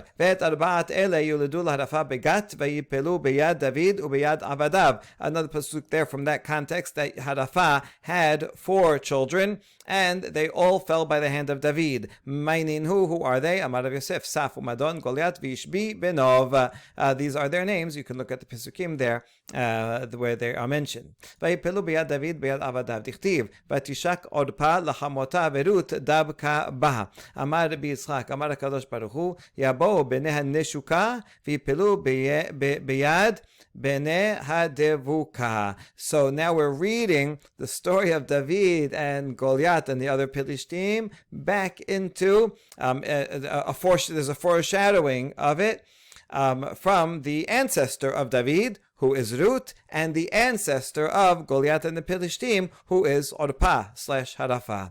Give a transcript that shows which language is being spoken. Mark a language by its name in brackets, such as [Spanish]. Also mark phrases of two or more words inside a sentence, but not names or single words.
[English] Another pasuk there from that context, that Hadafa had 4 children, and they all fell by the hand of David. Who are they? [Aramaic] אמר רב יוסף, Saf uMadon, Goliat, Vishbi, Benov. [English] These are their names. You can look at the Pesukim there, where they are mentioned. [Hebrew] ויפלו ביד דוד ביד עבדיו. [Aramaic] Dichtiv, [Hebrew] ותשק ערפה לחמותה ורות דבקה בה. אמר רבי יצחק, אמר הקדוש ברוך הוא, יבואו בני הנשוקה, ויפלו ביד בני הדבוקה. [English] So now we're reading the story of David and Goliat and the other Pelishtim back into there's a foreshadowing of it from the ancestor of David, who is Ruth, and the ancestor of Goliat and the Pelishtim, who is Orpah / Hadafa.